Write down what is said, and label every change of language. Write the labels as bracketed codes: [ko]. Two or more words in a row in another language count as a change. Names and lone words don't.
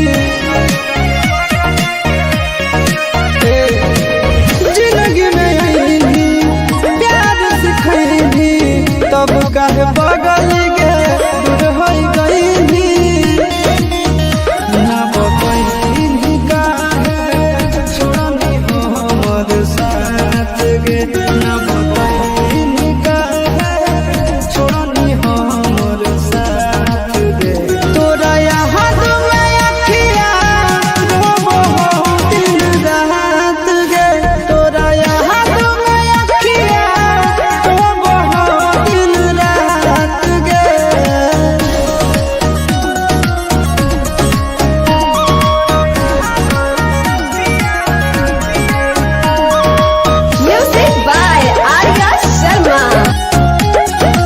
[mag] जिंदगी में आईनी प्यार सिखैनी तब काहे बगल गे दूर हो गई ना बतैनी काहे छोड़नी हो हमर साथ गे ना बतैनी काहे छोड़नी हो हमर साथ गे तोरा याद में अखिया रोबो हो दिन रात गे तोरा याद में अखिया रोबो हो दिन रात गे [en] Music by Arya Sharma.